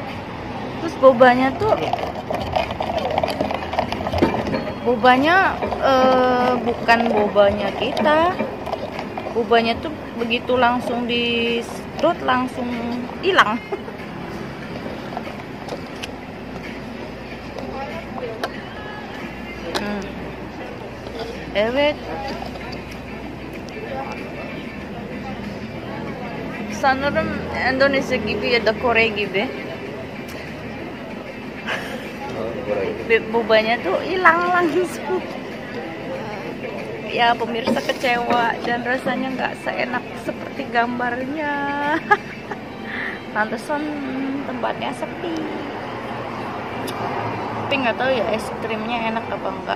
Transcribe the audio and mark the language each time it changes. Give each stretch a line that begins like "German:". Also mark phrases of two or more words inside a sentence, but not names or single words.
Indonesian: Terus bobanya tuh bukan bobanya kita. Bobanya tuh begitu langsung disedot langsung hilang.
Turkish: Evet. Sanırım Endonezya gibi ya da Kore gibi.
Indonesian: Bobanya tuh hilang langsung. Ya pemirsa kecewa dan rasanya nggak seenak seperti gambarnya. Pantesan tempatnya sepi. Tapi nggak tahu ya es krimnya enak apa enggak.